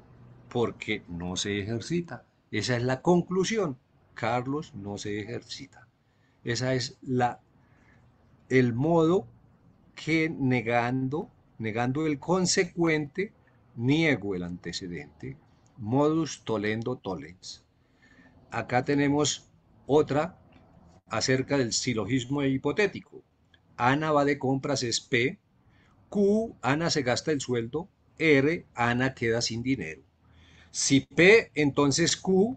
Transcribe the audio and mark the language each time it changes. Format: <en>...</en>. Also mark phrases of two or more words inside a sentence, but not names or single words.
<es>Porque no se ejercita. Esa es la conclusión. Carlos no se ejercita. Esa es el modo que negando el consecuente, niego el antecedente.</es> <la>Modus tollendo tollens.</la> <es>Acá tenemos otra acerca del silogismo hipotético. Ana va de compras es P. Q, Ana se gasta el sueldo. R, Ana queda sin dinero. Si P, entonces Q.</es>